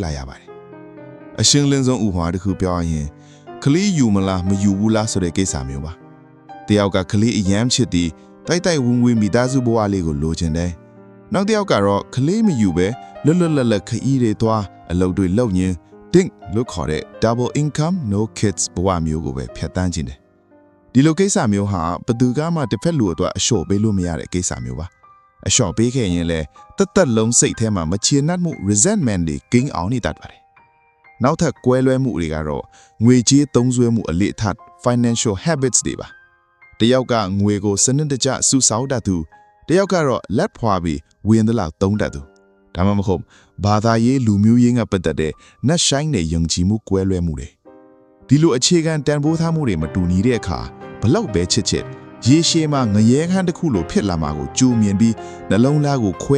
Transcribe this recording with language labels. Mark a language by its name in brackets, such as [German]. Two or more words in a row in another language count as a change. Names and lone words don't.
[Burmese] လာရပါတယ်အရှင်းလင်းဆုံးဥပမာတစ်ခုပြောရရင်ကလေးယူမလားမယူဘူးလားဆိုတဲ့ကိစ္စမျိုးပါတယောက်ကကလေးအယမ်းချစ်ပြီးတိုက်တိုက်ဝင်းဝင်းမိသားစုဘဝလေးကိုလိုချင်တယ်နောက်တစ်ယောက်ကတော့ကလေးမယူပဲလွတ်လွတ်လပ်လပ်ခရီးတွေသွားအလုပ်တွေလုပ်ရင်း DINK လို့ခေါ်တဲ့ [English] double income no kids [Burmese] ဘဝမျိုးကိုပဲဖြတ်တန်းခြင်းတယ်ဒီလိုကိစ္စမျိုးဟာဘယ်သူကမှတစ်ဖက်လူအတွက်အလျှော့ပေးလို့မရတဲ့ကိစ္စမျိုးပါ အလျှော့ပေးခဲ့ရင်လည်းတက်လုံးစိတ်ထဲမှာမချေနှက်မှု resentment တွေ gain အောင်နေတတ်ပါတယ်နောက်ထပ်ကွဲလွဲမှုတွေကတော့ငွေကြေး သုံးစွဲမှုအလေ့အထ [English] financial habits [Burmese] တွေပါတယောက်ကငွေကိုစနစ်တကျစုဆောင်းတတ်သူတယောက်ကတော့လက်ဖွာပြီးဝင်သလောက်သုံးတတ်သူဒါမှမဟုတ်ဘာသာရေးလူမျိုးရေးကပတ်သက်တဲ့နှက်ဆိုင်တဲ့ယုံကြည်မှုကွဲလွဲမှုတွေဒီလိုအခြေခံတန်ဖိုးထားမှုတွေမတူညီတဲ့အခါဘလောက်ပဲချစ်ရေရှည်မှာငရဲခန်းတစ်ခုလိုဖြစ်လာမှာကိုကြိုမြင်ပြီးနှလုံးသားကိုခွဲ